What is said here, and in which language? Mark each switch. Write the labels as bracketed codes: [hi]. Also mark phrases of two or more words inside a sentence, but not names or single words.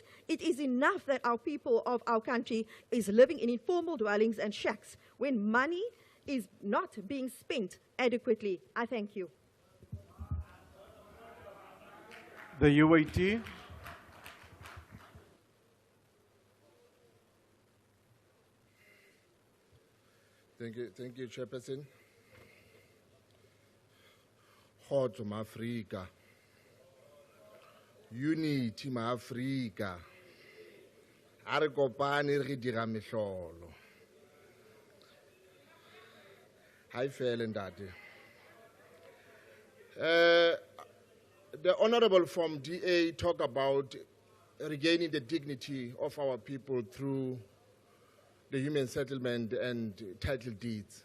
[en] It is enough that our people of our country is living in informal dwellings and shacks when money is not being spent adequately. I thank you. The UAT. Thank you, Chairperson. [st] Kgotso ma-Afrika. [en] Unity ma-Afrika. [st] A re kopane re dira mehlolo. [en] Hi, Fel and Daddy. The Honorable from DA talked about regaining the dignity of our people through the human settlement and title deeds.